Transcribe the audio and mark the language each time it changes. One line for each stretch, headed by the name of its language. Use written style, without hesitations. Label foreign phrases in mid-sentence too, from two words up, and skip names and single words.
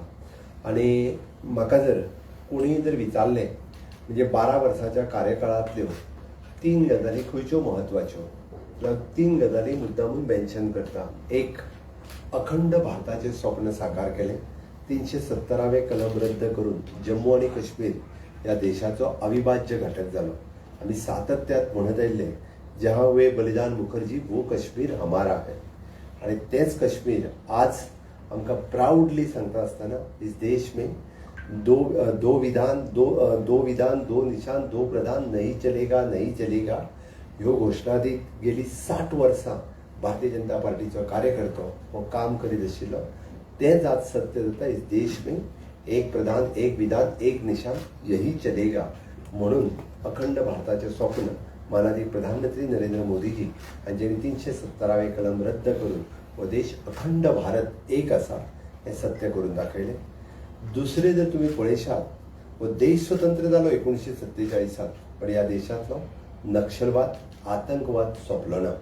Konkani: आनी म्हाका जर कोणीय जर विचारलें म्हणजे 12 वर्साच्या कार्यकाळांतल्यो 3 गजाली खंयच्यो म्हत्वाच्यो, जाल्यार 3 गजाली मुद्दामून मेन्शन करता. एक, अखंड भारताचे स्वप्न साकार केले. 370वें कलम रद्द करून जम्मू आणि काश्मीर ह्या देशाचो अविभाज्य घटक जालो. आमी सातत्यात म्हणत आयिल्ले
Hindi: जहाँ हुए बलिदान मुखर्जी वो कश्मीर हमारा है.
Konkani: आणि तेच कश्मीर आज आमकां प्राउडली सांगता आसतना
Hindi: इस देश में दो विधान दो निशान दो प्रधान नहीं चलेगा
Konkani: ह्यो घोशणा दीत गेली 60 वर्सां भारतीय जनता पार्टीचो कार्यकर्तो हो काम करीत आशिल्लो. तेच आज सत्य जाता.
Hindi: इस देश में एक प्रधान एक विधान एक निशान यही चलेगा
Konkani: म्हणून अखंड भारताचे स्वप्न माननीय प्रधानमंत्री नरेंद्र मोदीजी हांच्यांनी 370वें कलम रद्द करून हो देश अखंड भारत एक आसा हें सत्य करून दाखयलें. दुसरें जर तुमी पळयशात हो देश स्वतंत्र जालो 1947 पण ह्या देशांतलो नक्षलवाद आतंकवाद सोंपलो ना.